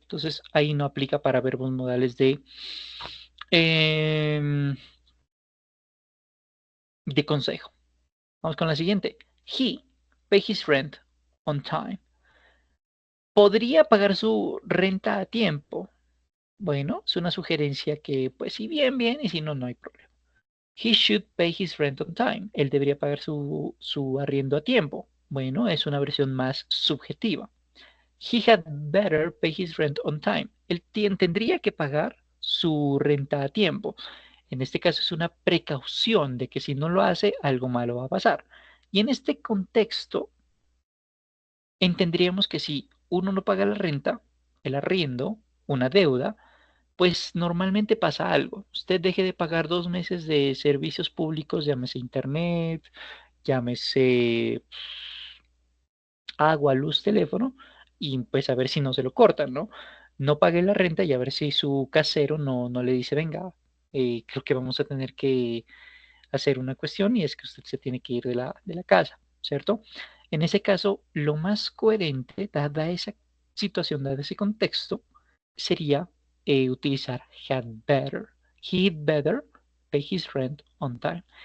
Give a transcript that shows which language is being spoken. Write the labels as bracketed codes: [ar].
[es] Entonces ahí no aplica para verbos modales em, de consejo. Vamos con la siguiente. [en] He pay his rent on time. [es] ¿Podría pagar su renta a tiempo? Bueno, es una sugerencia que, pues, si bien, bien, y si no, no hay problema. [en] He should pay his rent on time. [es] Él debería pagar su arriendo a tiempo. Bueno, es una versión más subjetiva. [en] He had better pay his rent on time. [es] Él tendría que pagar su renta a tiempo. En este caso es una precaución de que si no lo hace, algo malo va a pasar. Y en este contexto, entenderíamos que si uno no paga la renta, el arriendo, una deuda, pues normalmente pasa algo. Usted deje de pagar 2 meses de servicios públicos, llámese internet, llámese agua, luz, teléfono, y pues a ver si no se lo cortan, ¿no? No pague la renta y a ver si su casero no le dice, venga, creo que vamos a tener que hacer una cuestión y es que usted se tiene que ir de la casa, ¿cierto? En ese caso, lo más coherente, dada esa situación, dado ese contexto, sería utilizar had better. [en] He'd better pay his rent on time.